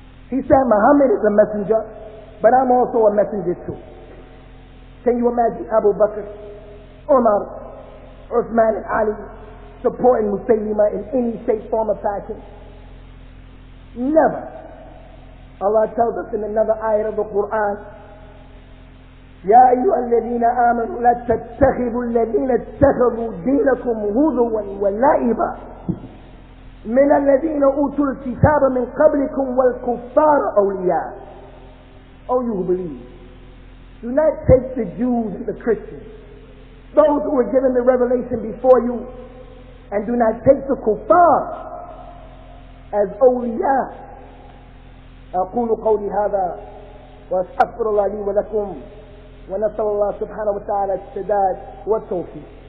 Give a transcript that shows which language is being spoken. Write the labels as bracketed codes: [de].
[en] He said Muhammad is a messenger, but I'm also a messenger too. Can you imagine Abu Bakr, Umar, Uthman and Ali supporting Musaylimah in any shape, form or fashion? Never. Allah tells us in another ayah of the Qur'an, [ar] يا أيها الذين آمنوا لا تتخذوا الذين اتخذوا دينكم هزوا ولعبا من الذين أوتوا الكتاب من قبلكم والكفار أولياء. [en] Oh, you who believe, do not take the Jews and the Christians, those who were given the revelation before you, and do not take the kuffar as awliya. [ar] أقول قولي هذا وأستغفر الله لي ولكم ونسأل الله سبحانه وتعالى السداد والتوفيق.